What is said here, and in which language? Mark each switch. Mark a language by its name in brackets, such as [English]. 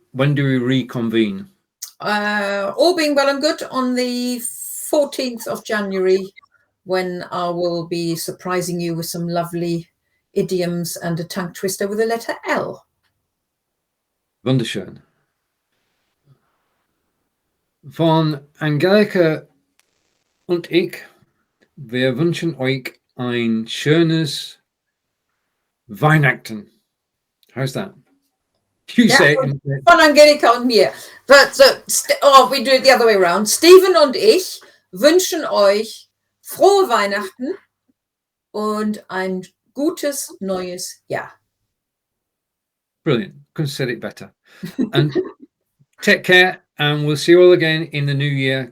[English] When do we reconvene? All being well and good on the 14th of January, when I will be surprising you with some lovely idioms and a tongue twister with the letter L. [German] Wunderschön. Von Angelika und ich, wir wünschen euch ein schönes Weihnachten. [English] How's that? You say it. [German] Von Angelika und mir. [English] But we do it the other way around. [German] Steven und ich wünschen euch frohe Weihnachten und ein gutes neues Jahr. [English] Brilliant. Couldn't have said it better. And take care, and we'll see you all again in the new year.